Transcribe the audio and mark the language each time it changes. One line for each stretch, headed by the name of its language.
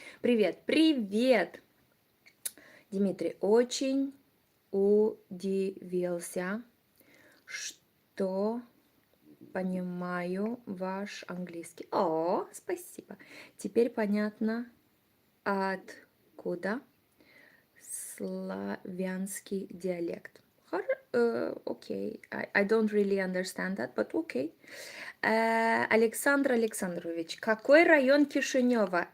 Russian: Привет. Дмитрий очень удивился, что понимаю ваш английский. О, спасибо. Теперь понятно, откуда славянский диалект.
English: Okay, I don't really understand that, but okay.
Russian: Александр Александрович, какой район Кишинева?